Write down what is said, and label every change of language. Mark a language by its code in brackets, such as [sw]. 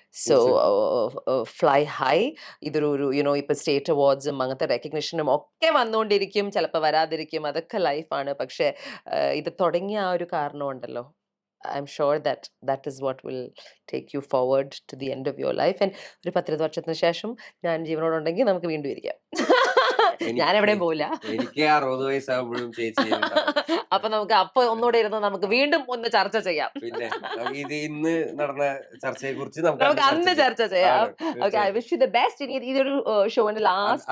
[en] So fly high. [ml] ഇതൊരു ഇപ്പൊ state അവാർഡ്സും അങ്ങനത്തെ റെക്കഗ്നിഷനും ഒക്കെ വന്നുകൊണ്ടിരിക്കും, ചിലപ്പോൾ വരാതിരിക്കും, അതൊക്കെ ലൈഫാണ്. പക്ഷെ ഇത് തുടങ്ങിയ ആ ഒരു കാരണമുണ്ടല്ലോ, [en] I'm sure that is what will take you forward to the end of your life. [ml] And ഒരു 10 വർഷത്തിന് ശേഷം ഞാൻ ജീവനോടുണ്ടെങ്കിൽ നമുക്ക് വീണ്ടും ഇരിക്കാം. ഞാൻ എവിടെയും പോവില്ല. എനിക്ക് 60 വയസ്സാകുമ്പോഴും ചേച്ചി അപ്പൊ നമുക്ക് ഒന്നുകൂടെ ഇരുന്ന് നമുക്ക് വീണ്ടും ഒന്ന് ചർച്ച ചെയ്യാം. പിന്നെ ഇത് ഇന്ന് നടന്ന ചർച്ചയെ കുറിച്ച് നമുക്ക് അന്ന് ചർച്ച ചെയ്യാം. Okay, [en] I wish you the best. [ml] ഇതൊരു ഷോന്റെ ലാസ്റ്റ്.